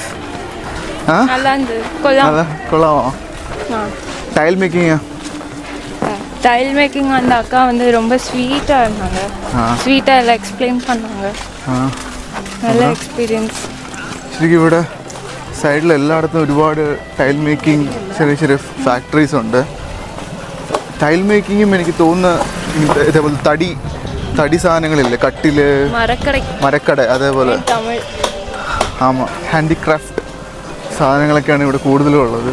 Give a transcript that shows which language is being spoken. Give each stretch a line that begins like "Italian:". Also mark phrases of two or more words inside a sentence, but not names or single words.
Tamil: நல்லா இருந்தது. கொள்ளாமா? டைல் மேக்கிங் டைல் மேக்கிங் அந்த அக்கா வந்து ரொம்ப ஸ்வீட்டாக இருந்தாங்க. ஸ்வீட்டாக எல்லாம் எக்ஸ்பிளைன் பண்ணாங்க. நல்ல
Malayalam: എക്സ്പീരിയൻസ്. ശരിക്കും ഇവിടെ സൈഡിൽ എല്ലായിടത്തും ഒരുപാട് ടൈൽ മേക്കിംഗ് ചെറിയ ചെറിയ ഫാക്ടറീസ് ഉണ്ട്. ടൈൽ മേക്കിങ്ങും എനിക്ക് തോന്നുന്ന ഇതേപോലെ തടി സാധനങ്ങളില്ലേ, കട്ടില്, മരക്കട, അതേപോലെ ആമാം ഹാൻഡിക്രാഫ്റ്റ് സാധനങ്ങളൊക്കെയാണ് ഇവിടെ കൂടുതലും ഉള്ളത്.